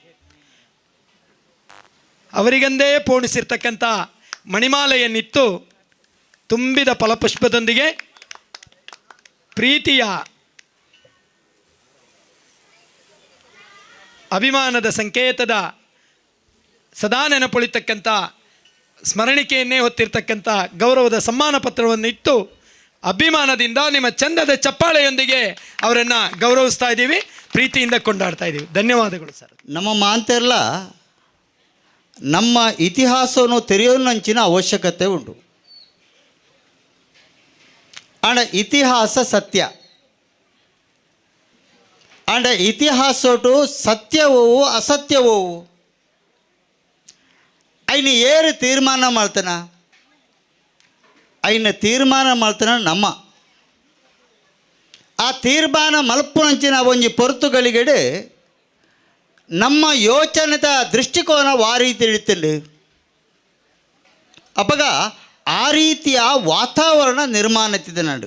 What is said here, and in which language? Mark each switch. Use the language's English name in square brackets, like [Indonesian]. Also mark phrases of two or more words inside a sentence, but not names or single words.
[Kannada] ಅವರಿಗಂದೇ ಪೋಣಿಸಿರ್ತಕ್ಕಂಥ ಮಣಿಮಾಲೆಯನ್ನಿತ್ತು ತುಂಬಿದ ಫಲಪುಷ್ಪದೊಂದಿಗೆ ಪ್ರೀತಿಯ ಅಭಿಮಾನದ ಸಂಕೇತದ ಸದಾ ನೆನಪುಳಿತಕ್ಕಂಥ ಸ್ಮರಣಿಕೆಯನ್ನೇ ಹೊತ್ತಿರ್ತಕ್ಕಂಥ ಗೌರವದ ಸಮ್ಮಾನ ಪತ್ರವನ್ನು ಇಟ್ಟು ಅಭಿಮಾನದಿಂದ ನಿಮ್ಮ ಚಂದದ ಚಪ್ಪಾಳೆಯೊಂದಿಗೆ ಅವರನ್ನು ಗೌರವಿಸ್ತಾ ಇದ್ದೀವಿ, ಪ್ರೀತಿಯಿಂದ ಕೊಂಡಾಡ್ತಾ ಇದ್ದೀವಿ. ಧನ್ಯವಾದಗಳು ಸರ್. [Tulu] ನಮ್ಮ ಮಾಂತೆರ್ಲ ನಮ್ಮ ಇತಿಹಾಸವನ್ನು ತೆರೆಯೋನಂಚಿನ ಅವಶ್ಯಕತೆ ಉಂಟು. ಆಂಡ ಇತಿಹಾಸ ಸತ್ಯ, ಆಂಡ ಇತಿಹಾಸೋಟು ಸತ್ಯವೂ ಅಸತ್ಯವೂ ಐನ ಏರು ತೀರ್ಮಾನ ಮಾಡ್ತಾನ, ಐನ ತೀರ್ಮಾನ ಮಾಡ್ತಾನ ನಮ್ಮ ಆ ತೀರ್ಮಾನ ಮಲ್ಪುನಂಚಿನ ಒಂಜಿ ಪೊರ್ತುಗಳಿಗೆಡೆ ನಮ್ಮ ಯೋಚನೆದ ದೃಷ್ಟಿಕೋನ ಆ ರೀತಿ ಇಡ್ತಂಡು ಅಪ್ಪಗ ಆ ರೀತಿಯ ವಾತಾವರಣ ನಿರ್ಮಾಣತಿದೆ ನಡು.